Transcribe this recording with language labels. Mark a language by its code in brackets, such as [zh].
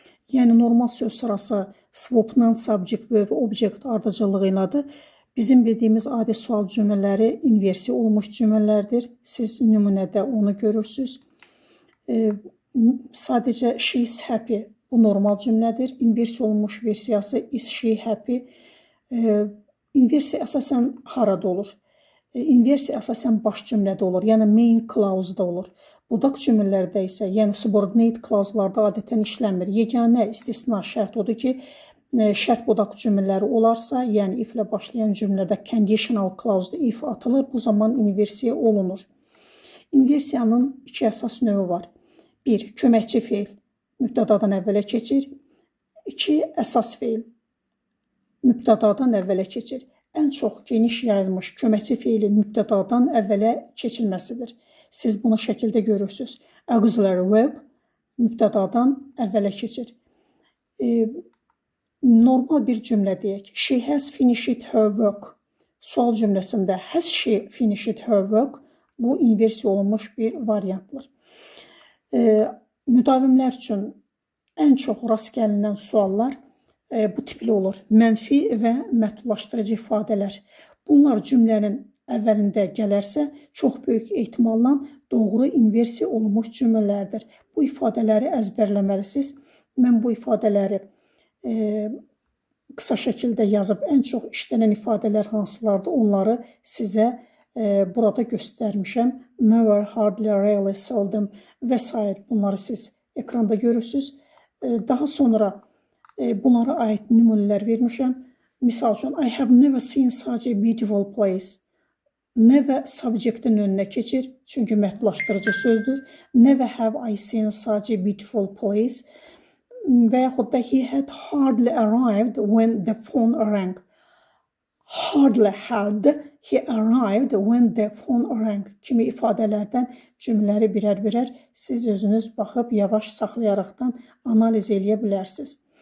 [az] Yəni normal söz sırası swap'dan subject, verb, object ardıcıllığı ilədir. Bizim bildiyimiz adi sual cümlələri inversiya olmuş cümlələrdir. Siz nümunədə onu görürsünüz. Sadəcə [en] she is happy [az] bu normal cümlədir. İnversiya olmuş versiyası [en] is she happy. [az] İnversiya əsasən harada olur? İnversiya əsasən baş cümlədə olur, yəni main clause-da olur. Budaq cümlələrdə isə, yəni subordinate clause-larda adətən işləmir. Yeganə istisna şərt odur ki, şərt budaq cümlələri olarsa, yəni if ilə başlayan cümlədə conditional clause-da if atılır, bu zaman inversiya olunur. İnversiyanın iki əsas növü var. 1. Köməkçi feil mübtədadan əvvələ keçir. 2. Əsas feil mübtədadan əvvələ keçir. Ən çox geniş yayılmış köməkçi feilin mübtədadan əvvələ keçilməsidir. Siz bunu şəkildə görürsünüz. Auxiliary verb mübtədadan əvvələ keçir. Normal bir cümlə deyək. [en] She has finished her work. [az] Sual cümləsində [en] has she finished her work? [az] Bu inversiya olunmuş bir variantdır. Müdavimlər üçün ən çox rast gəlinən suallar bu tipli olur. Mənfi və məhdudlaşdırıcı ifadələr. Bunlar cümlənin əvvəlində gələrsə, çox böyük ehtimalla doğru inversiya olunmuş cümlələrdir. Bu ifadələri əzbərləməlisiniz. Mən bu ifadələri qısa şəkildə yazıb ən çox işlənən ifadələr hansılardır, onları sizə burada göstərmişəm. [en] Never, hardly, rarely, seldom [az] və s. Bunları siz ekranda görürsünüz. Daha sonra bunlara aid nümunələr vermişəm. Misal üçün, [en] I have never seen such a beautiful place. [az] Never subjectin önünə keçir, çünki məhdudlaşdırıcı sözdür. [en] Never have I seen such a beautiful place. [az] Və yaxud da [en] he had hardly arrived when the phone rang. Hardly had he arrived when the phone rang [az] kimi ifadələrdən cümlələri birər-birər siz özünüz baxıb yavaş saxlayaraqdan analiz eləyə bilərsiniz.